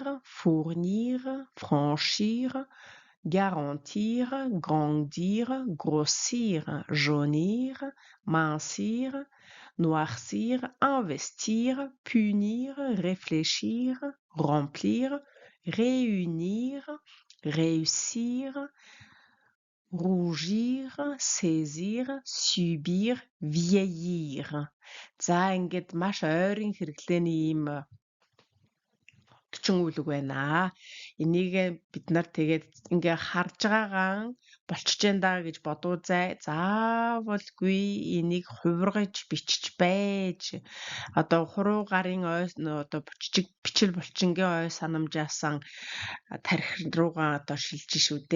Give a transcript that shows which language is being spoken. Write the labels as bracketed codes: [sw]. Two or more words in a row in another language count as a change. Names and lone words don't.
[fr] fournir, franchir, garantir, grandir, grossir, jaunir, mincir, noircir, investir, punir, réfléchir, remplir, réunir, réussir, rougir, saisir, subir, vieillir. [mn] За ингээд маш ойрын хэрэглээний ийм 40 үйл үг байна. Энийг бид нар тэгээд ингээ харж байгаагаа болчихж байна да гэж бодуузай. Заавалгүй энийг хувиргаж бичиж байж одоо хуруу гарын ой одоо жижиг бичил булчингийн ой санамжаасан тарих руугаа одоо шилжиж шүү дээ.